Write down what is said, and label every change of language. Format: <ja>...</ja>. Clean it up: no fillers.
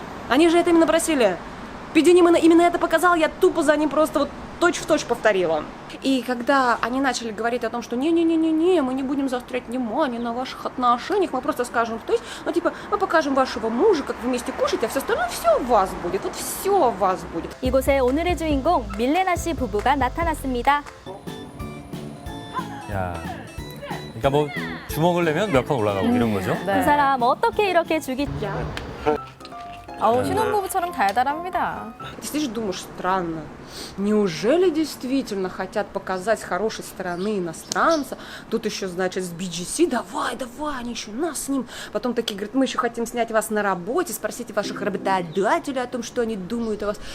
<ru>Они же это именно просили. Пединим именно это показал, я тупо за ним просто вот точь-в-точь повторила. И когда они начали говорить о том, что не-не-не-не-не, мы не будем заострять внимание на ваших отношениях, мы просто скажем, то есть, ну, типа, мы покажем вашего мужа, как вы вместе кушаете, а все остальное все у вас будет, вот все у вас будет.</ru> <ko>이곳에 오늘의 주인공 밀레나 씨 부부가 나타났습니다. 야, 그러니까 뭐 주먹을 내면 몇 칸 올라가고 이런 거죠? 두 사람 어떻게 이렇게 죽이... 아우 신혼부부처럼 달달합니다.</ko> <ru>Ты сидишь, думаешь, странно. Неужели действительно хотят показать с хорошей стороны иностранца? Тут еще, значит, с BGC, давай, они еще нас с ним. Потом такие говорят, мы еще хотим снять вас на работе, спросите ваших работодателей о том, что они думают о вас.</ru>